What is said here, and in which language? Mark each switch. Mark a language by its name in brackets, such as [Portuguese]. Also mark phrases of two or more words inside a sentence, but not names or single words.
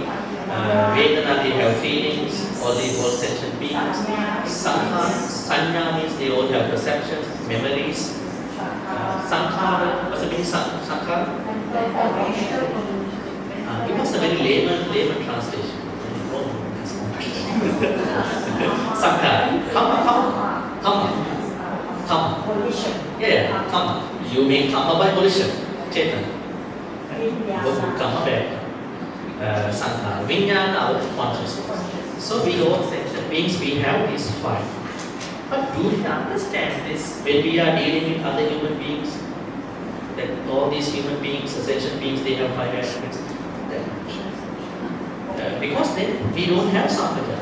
[English] Vedana, they have feelings. All these all sentient beings. Sanya means they all have perceptions, memories. Sankhara, what's the meaning Sankhara? Give us a very layman translation. Sankhara. Kamma. Yeah, kamma. You make kamma by volition. Chetan. Kamma by sankhara. Vijnana, our consciousness. So we all sentient beings, we have these 5. But do we understand this when we are dealing with other human beings? That all these human beings, ascension beings, they have 5 aspects. Because then we don't have sampajanya.